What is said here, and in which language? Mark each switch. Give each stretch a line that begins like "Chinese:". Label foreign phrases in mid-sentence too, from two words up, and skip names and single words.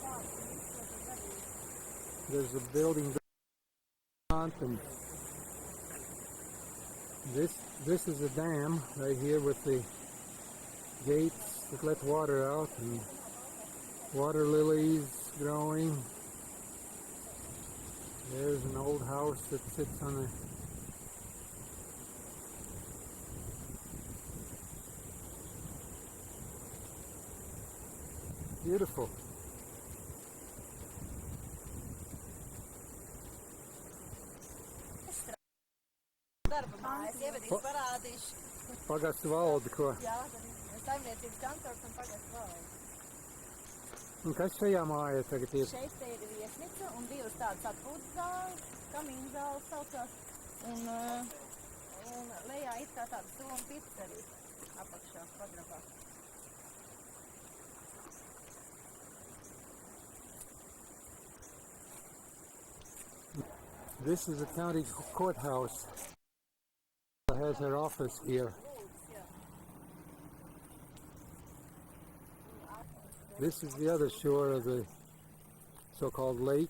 English: There's a building and this is a dam right here with the gates that let water out and water lilies growing. There's an old house that sits on a beautiful.
Latvian: Darba mājas, ievedīs parādīšu. Pagastu valdi, ko? Jā, saimniecības kantors un pagastu valdi. Un kas šajā mājā tagad ir? Šeit te ir viesnīca un divas tādas atpūtas zāles, kamīna zāles saucās. Un lejā it kā tāda stūma pizzerija apakšā pagrabā.
English: This is the county courthouse. It has her office here. This is the other shore of the so-called lake.